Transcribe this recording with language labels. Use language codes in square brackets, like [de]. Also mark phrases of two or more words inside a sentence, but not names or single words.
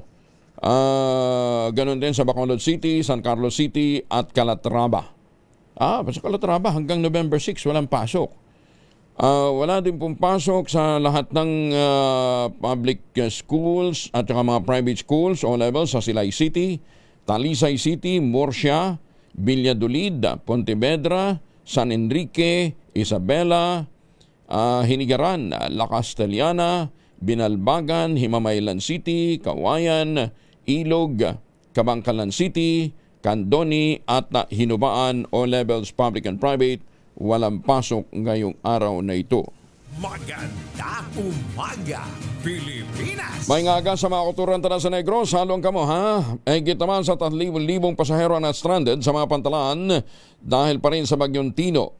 [tl] Ganon din sa Bacolod City, San Carlos City at Calatrava. Sa Calatrava hanggang November 6 walang pasok. Wala din pong pasok sa lahat ng [en] public schools [tl] at saka mga [en] private schools [tl] o levels sa Silay City, Talisay City, Murcia, Valladolid, Pontevedra, San Enrique, Isabela, Hinigaran, La Castellana, Binalbagan, Himamaylan City, Kawayan, Ilog, Kabangkalan City, Candoni at Hinubaan o [en] levels public and private. [tl] Walang pasok ngayong araw na ito. Magandang umaga, Pilipinas! [hil] May ngaga sa mga kuturan sa Negros, halong kamo ha? [tl] Higit naman sa 3,000 pasahero na stranded sa mga pantalan dahil pa rin sa bagyong Tino.